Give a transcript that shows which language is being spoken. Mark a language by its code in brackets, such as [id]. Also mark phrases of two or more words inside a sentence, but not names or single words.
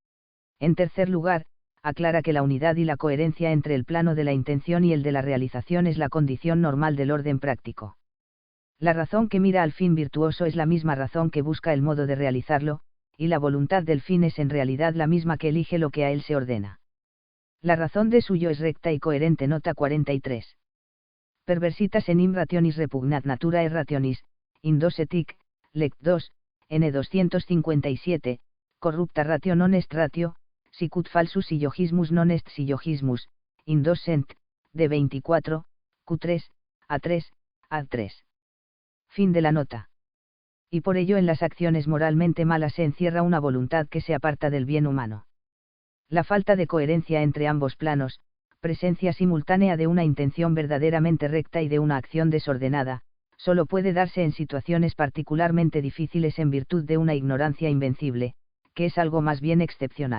[es] En tercer lugar, aclara que la unidad y la coherencia entre el plano de la intención y el de la realización es la condición normal del orden práctico. La razón que mira al fin virtuoso es la misma razón que busca el modo de realizarlo, y la voluntad del fin es en realidad la misma que elige lo que a él se ordena. La razón de suyo es recta y coherente. Nota 43. [la] Perversitas enim rationis repugnat natura rationis, indosetic, lect 2, n 257, corrupta ratio non est ratio, sicut falsus sillogismus non est sillogismus, indosent, [es] de 24, Q3, A3, A3. Fin de la nota. Y por ello en las acciones moralmente malas se encierra una voluntad que se aparta del bien humano. La falta de coherencia entre ambos planos, presencia simultánea de una intención verdaderamente recta y de una acción desordenada, solo puede darse en situaciones particularmente difíciles en virtud de una ignorancia invencible, que es algo más bien excepcional.